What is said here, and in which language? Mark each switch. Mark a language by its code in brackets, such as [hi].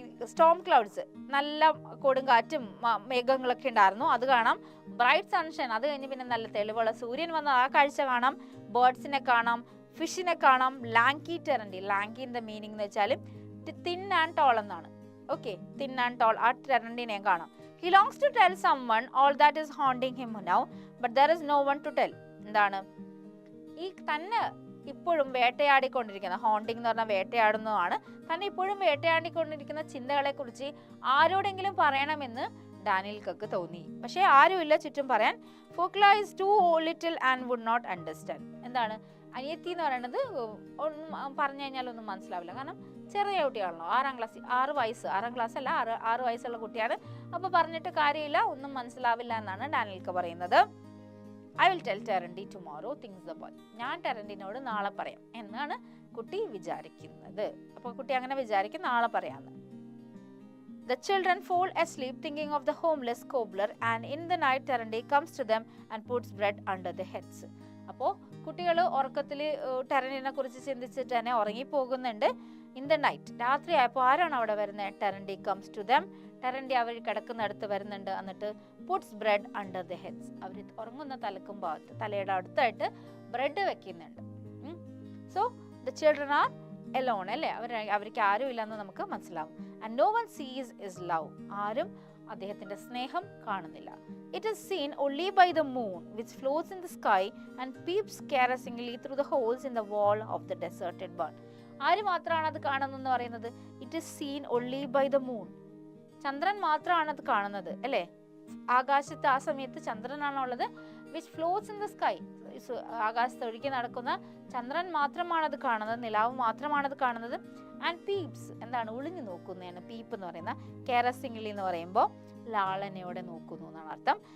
[ml] Storm clouds, നല്ല കൊടുങ്കാറ്റും മേഘങ്ങളൊക്കെ ഉണ്ടായിരുന്നു, അത് കാണാം. ബ്രൈറ്റ് സൺഷൈൻ, അത് കഴിഞ്ഞ് പിന്നെ നല്ല തെളിവുള്ള സൂര്യൻ വന്ന ആ കാഴ്ച കാണാം. ബേർഡ്സിനെ കാണാം, ഫിഷിനെ കാണാം. ലാങ്കി ടെറൻഡി, ലാങ്കിന്റെ മീനിങ് എന്ന് വെച്ചാൽ [en] thin and tall [ml] എന്നാണ്. ഓക്കെ, [en] thin and tall, [ml] ആ ടെറൻഡിനെ കാണാം. [en] He longs to tell someone all that is haunting him now, but there is no one to tell. [ml] എന്താണ്? ഈ തന്നെ ഇപ്പോഴും വേട്ടയാടിക്കൊണ്ടിരിക്കുന്ന, ഹോണ്ടിങ് എന്ന് പറഞ്ഞാൽ വേട്ടയാടുന്നതാണ്, തന്നെ ഇപ്പോഴും വേട്ടയാടിക്കൊണ്ടിരിക്കുന്ന ചിന്തകളെ കുറിച്ച് ആരോടെങ്കിലും പറയണമെന്ന് ഡാനിയൽക്ക് തോന്നി. പക്ഷെ ആരുമില്ല ചുറ്റും പറയാൻ. [en] Fokla is too little and would not understand. [ml] എന്താണ്? അനിയത്തി എന്ന് പറയുന്നത് ഒന്നും പറഞ്ഞു കഴിഞ്ഞാൽ ഒന്നും മനസ്സിലാവില്ല. കാരണം ചെറിയ കുട്ടിയാണല്ലോ, 6 ക്ലാസ് അല്ല, 6 വയസ്സുള്ള കുട്ടിയാണ്. അപ്പോൾ പറഞ്ഞിട്ട് കാര്യമില്ല, ഒന്നും മനസ്സിലാവില്ല എന്നാണ് ഡാനിയൽക്ക് പറയുന്നത്. [en] I will tell Terendi tomorrow, thinks the boy. [ml] ഞാൻ ടെറൻഡിനോട് നാളെ പറയാം എന്നാണ് കുട്ടി വിചാരിക്കുന്നത്. അപ്പോൾ കുട്ടി അങ്ങനെ വിചാരിക്കും, നാളെ പറയാമെന്ന്. [en] The children fall asleep thinking of the homeless cobbler, and in the night Terendi comes to them and puts bread under their heads. [ml] അപ്പോൾ കുട്ടികൾ ഉറക്കത്തിൽ ടെറൻഡിനെ കുറിച്ച് ചിന്തിച്ചിട്ട് തന്നെ ഉറങ്ങിപ്പോകുന്നുണ്ട്. [en] in the night, [ml] രാത്രിയായപ്പോൾ ആരാണ് അവിടെ വരുന്നത്? ടെറൻഡി [en] Comes to them. [ml] ടെറൻഡി അവർ കിടക്കുന്നിടത്ത് വരുന്നുണ്ട്. എന്നിട്ട് [en] puts bread under the heads, [ml] അവർ ഉറങ്ങുന്ന തലയുടെ അടുത്തായിട്ട് ബ്രെഡ് വെക്കുന്നുണ്ട്. [en] so the children are alone, [ml] അല്ലേ? അവർക്ക് ആരും ഇല്ലെന്ന് നമുക്ക് മനസ്സിലാവും. [en] and no one sees his love, [ml] ആരും അദ്ദേഹത്തിന്റെ സ്നേഹം കാണുന്നില്ല. [en] It is seen only by the moon which floats in the sky and peeps caressingly through the holes in the wall of the deserted barn. [ml] ആര് മാത്രമാണ് അത് കാണുന്നതെന്ന് പറയുന്നത്? [en] It is seen only by the moon. [ml] ചന്ദ്രൻ മാത്രമാണ് അത് കാണുന്നത്, അല്ലേ? ആകാശത്ത് ആ സമയത്ത് ചന്ദ്രനാണുള്ളത്. [en] which floats in the sky, [ml] ആകാശത്ത് ഒഴുകി നടക്കുന്ന ചന്ദ്രൻ മാത്രമാണത് കാണുന്നത്, നിലാവ് മാത്രമാണത് കാണുന്നത്. ആൻഡ് പീപ്സ്, എന്താണ്? ഒളിഞ്ഞു നോക്കുന്നതാണ് പീപ്പ് എന്ന് പറയുന്ന. കെയറസിംഗ്ലി എന്ന് പറയുമ്പോൾ ലാളനയോടെ നോക്കുന്നു എന്നാണ് അർത്ഥം.